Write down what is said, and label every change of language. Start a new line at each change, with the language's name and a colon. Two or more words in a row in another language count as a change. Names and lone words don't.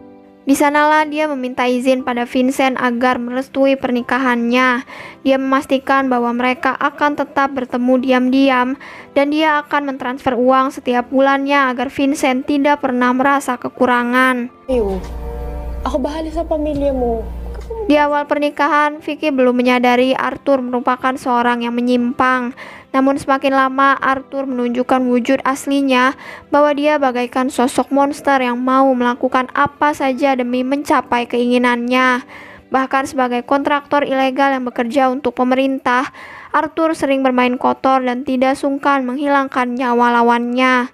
Indonesian: Di sanalah dia meminta izin pada Vincent agar merestui pernikahannya. Dia memastikan bahwa mereka akan tetap bertemu diam-diam dan dia akan mentransfer uang setiap bulannya agar Vincent tidak pernah merasa kekurangan.
Filipino: Ayo, ako bahala sa pamilya mo.
Indonesian: Di awal pernikahan, Vicky belum menyadari Arthur merupakan seorang yang menyimpang. Namun semakin lama Arthur menunjukkan wujud aslinya bahwa dia bagaikan sosok monster yang mau melakukan apa saja demi mencapai keinginannya. Bahkan sebagai kontraktor ilegal yang bekerja untuk pemerintah, Arthur sering bermain kotor dan tidak sungkan menghilangkan nyawa lawannya.